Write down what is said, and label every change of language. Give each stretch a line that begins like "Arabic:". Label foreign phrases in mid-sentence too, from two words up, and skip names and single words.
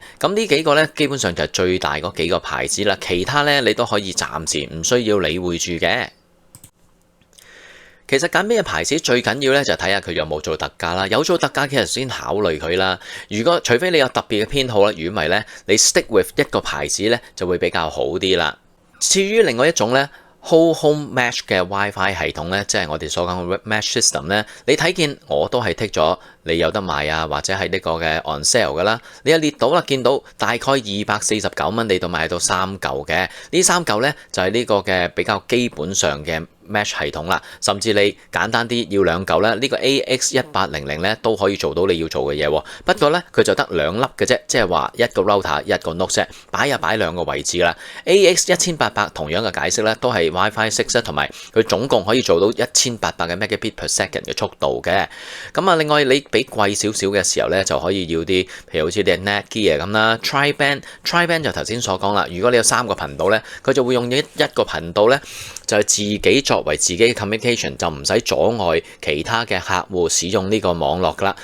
Cantonese: 咁呢幾個咧基本上就係最大嗰幾個牌子啦，其他咧你都可以暫時唔需要理會住嘅。其實揀咩牌子最緊要咧就睇下佢有冇做特價啦，有做特價其實先考慮佢啦。除非你有特別嘅偏好啦，如果唔係咧，你
English: stick with
Cantonese: 一個牌子咧就會比較好啲啦。至於另外一種咧，
English: Whole Home Mesh
Cantonese: 嘅 WiFi 系統咧，即係我哋所講嘅
English: Mesh System
Cantonese: 咧，你睇見我都係剔咗你有得買啊，或者係呢個嘅
English: on sale
Cantonese: 噶啦。你一列到啦，見到大概249蚊，你度買到3嚿嘅，呢3嚿咧就係呢個嘅比較基本上嘅Mesh 系統啦，甚至你簡單啲要2嚿咧，呢個 AX1800咧都可以做到你要做嘅嘢。不過咧佢就得2粒嘅啫，即係話一個 router 一個 node 擺2個位置啦。AX1800同樣嘅解釋咧，都係 WiFi 6同埋佢總共可以做到1800嘅
English: megabit per second
Cantonese: 嘅速度嘅。咁啊，另外你俾貴少少嘅時候咧，就可以要啲，譬如好似啲 Netgear 咁啦 ，Tri-Band 就頭先所講啦。如果你有3個頻道咧，佢就會用一個頻道咧，就係自己作為自己嘅 communication， 就唔使阻礙其他嘅客戶使用呢個網絡噶啦。